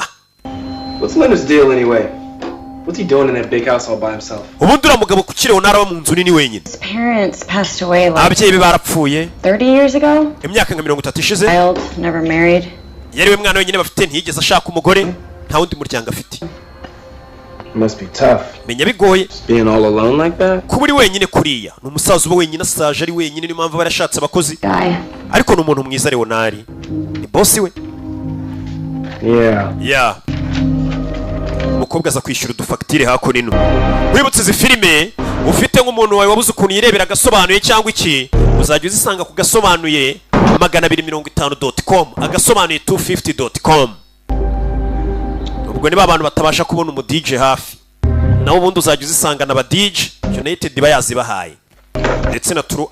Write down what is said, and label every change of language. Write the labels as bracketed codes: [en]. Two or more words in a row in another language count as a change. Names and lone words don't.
[en] What's Leonard's deal anyway? What's he doing in that big house all by himself? [rw] ubundi uriya mugabo ku Leonard aba mu nzu nini wenyine [en] His parents passed away like [rw] ababyeyi be barapfuye [en] 30 years ago. [rw] imyaka nka 30 ishize [en] Child, never married. [rw] yari we mwana wenyine bafite ntiyigeze ashaka umugore nta wundi muryango afite [en] It must be tough. [rw] menya bigoye [en] Being all alone like that? [rw] kuba uri wenyine kuriya ni umusaza uba wenyine asaje ari wenyine niyo mpamvu aba yarashatse abakozi [en] Guy. [rw] ariko ni umuntu mwiza Leonard ni bosi we [en] Yeah. [rw] umukobwa aza kwishyura udufagitire hakuno wibutse izi filime ufite nk'umuntu wawe wabuze ukuntu yirebera agasobanuye cyangwa iki uzajya uzisanga ku gasobanuye 250.com agasobanuye 250.com ubwo niba abantu batabasha kubona umu DJ hafi naho ubundi uzajya uzisanga na ba DJ United bayazibahaye ndetse na True